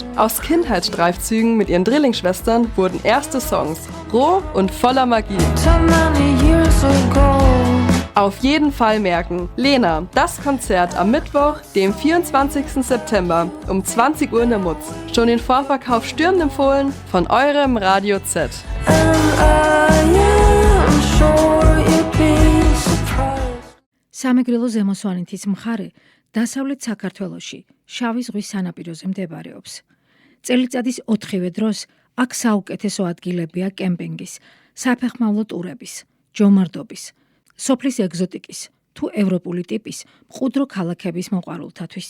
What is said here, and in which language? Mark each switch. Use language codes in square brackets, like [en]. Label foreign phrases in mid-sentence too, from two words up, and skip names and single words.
[de] Aus Kindheitsstreifzügen mit ihren Drillingschwestern wurden erste Songs, roh und voller Magie. Auf jeden Fall merken, Lena, das Konzert am Mittwoch, dem 24. September um 20 Uhr in der Mutz. Schon den Vorverkauf stürmend empfohlen von eurem Radio Z. [ka] სამეგრელო ზემოსვანეთის მხარე დასავლეთ საქართველოში, შავი ზღვის სანაპიროზე მდებარეობს. წელიწადის 4-ვე დროს აქ საუკეთესო ადგილებია კემპინგის, საფეხმავლო ტურების, ჯომარდობის, სოფლის ეგზოტიკის თუ ევროპული ტიპის მყუდრო ქალაქების მოყვარულთათვის.